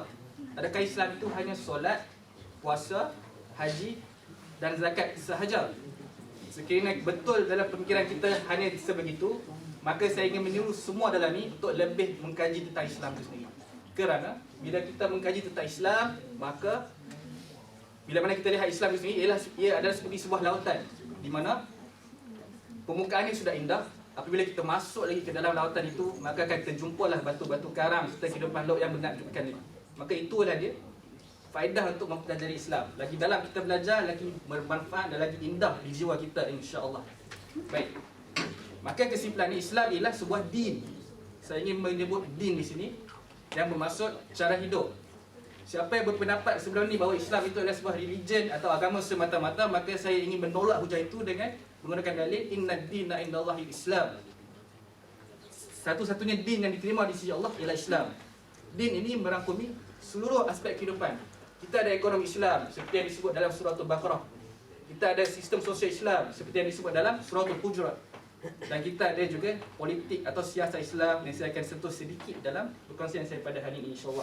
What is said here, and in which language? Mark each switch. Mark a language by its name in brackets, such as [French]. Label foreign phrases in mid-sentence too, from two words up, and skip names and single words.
[Malay] Adakah Islam itu hanya solat, puasa, haji dan zakat sahaja? Sekiranya betul dalam pemikiran kita hanya sebegitu, maka saya ingin menyuruh semua dalam ini untuk lebih mengkaji tentang Islam itu sendiri. Kerana bila kita mengkaji tentang Islam, maka bila mana kita lihat Islam itu sendiri, ia adalah seperti sebuah lautan di mana permukaannya sudah indah. Apabila kita masuk lagi ke dalam lautan itu, maka akan terjumpalah batu-batu karang serta kehidupan laut yang menakjubkan ini. Maka itulah dia faedah untuk mempelajari Islam. Lagi dalam kita belajar, lagi bermanfaat dan lagi indah di jiwa kita, insya-Allah. Baik. Maka kesimpulan Islam ialah sebuah din. Saya ingin menyebut din di sini yang bermaksud cara hidup. Siapa yang berpendapat sebelum ni bahawa Islam itu adalah sebuah religion atau agama semata-mata, maka saya ingin menolak hujah itu dengan menggunakan dalil [Arabic] إن الدين عند الله الإسلام. [Malay] Satu-satunya din yang diterima di sisi Allah ialah Islam. Din ini merangkumi seluruh aspek kehidupan. Kita ada ekonomi Islam seperti yang disebut dalam surah Al-Baqarah. Kita ada sistem sosial Islam seperti yang disebut dalam surah Al-Hujurat. Dan kita ada juga politik atau siasat Islam yang saya akan sentuh sedikit dalam perkongsian saya pada hari ini, insya-Allah.